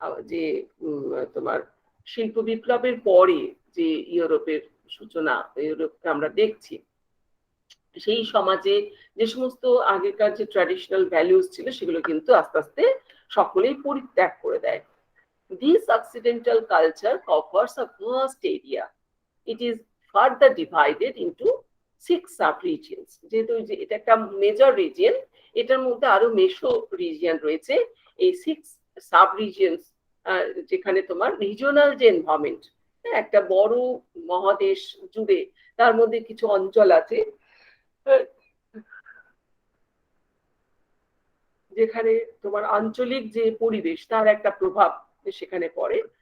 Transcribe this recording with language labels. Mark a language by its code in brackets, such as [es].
[bn] যে তোমার শিল্প বিপ্লবের পরে যে ইউরোপের সূচনা, ইউরোপকে আমরা দেখছি, সেই সমাজে যে সমস্ত আগেকার যে ট্র্যাডিশনাল ভ্যালুজ ছিল সেগুলো কিন্তু আস্তে আস্তে সকলেই পরিত্যাগ করে দেয়। [en] This Occidental culture covers a vast area. It is further divided into 6 sub-regions. [bn] যেহেতু এটা একটা মেজর রিজিয়ন, এটার মধ্যে আরো মেসো রিজিয়ন রয়েছে। এই 6 সাব-রিজিয়নস, যেখানে তোমার রিজিওনাল যে এনভায়রনমেন্ট, একটা বড় মহাদেশ জুড়ে তার মধ্যে কিছু অঞ্চল আছে যেখানে তোমার আঞ্চলিক যে পরিবেশ তার একটা প্রভাব সেখানে পড়ে।